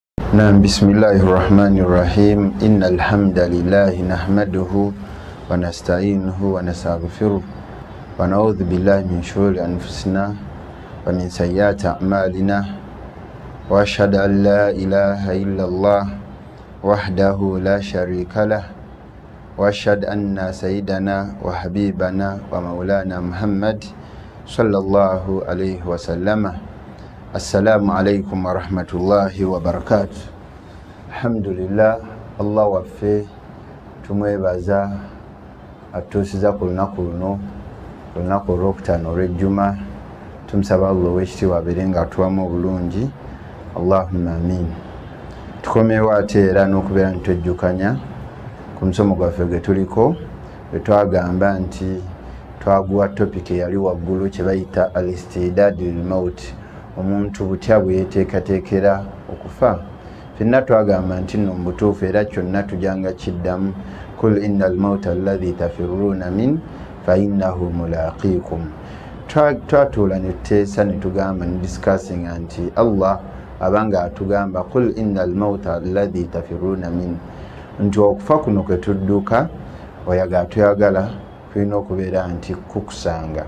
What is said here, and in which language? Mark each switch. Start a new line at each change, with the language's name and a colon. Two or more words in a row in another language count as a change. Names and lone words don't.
Arabic: نعم بسم الله الرحمن الرحيم إن الحمد لله نحمده ونستعينه ونستغفره ونعوذ بالله من شرور أنفسنا ومن سيئات أعمالنا وأشهد أن لا إله إلا الله وحده لا شريك له وأشهد أن سيدنا وحبيبنا ومولانا محمد صلى الله عليه وسلم. السلام عليكم ورحمة الله وبركاته. Alhamdulillah,
Ganda: Allah waffe tumwebaza atusiza ku lunaku luno, olunaku olwokutaano olw'ejjuma. Tumusaba Allah ow'ekitiibwa abeere nga atuwamu obulungi,
Arabic: اللهم آمين.
Ganda: Tukomeewo ate era n'okubeera nitwejjukanya ku musomo gwaffe gwe tuliko, bwe twagamba nti twaguwa topiki eyali waggulu kye bayita
Arabic: الاستعداد للموت,
Ganda: omuntu butya bwe yeteekateekera okufa. Ffenna twagamba nti nno mu butuufu era kyonna tujanga kiddamu,
Arabic: قل إن الموت الذي تفرون من فإنه ملاقيكم.
Ganda: Twatuula ne tuteesa ne tugamba ne discussing nti Allah abanga atugamba
Arabic: قل إن الموت الذي تفرون من,
Ganda: nti okufa kuno kwe tudduka oyaga tuyagala kulina okubeera nti kukusanga.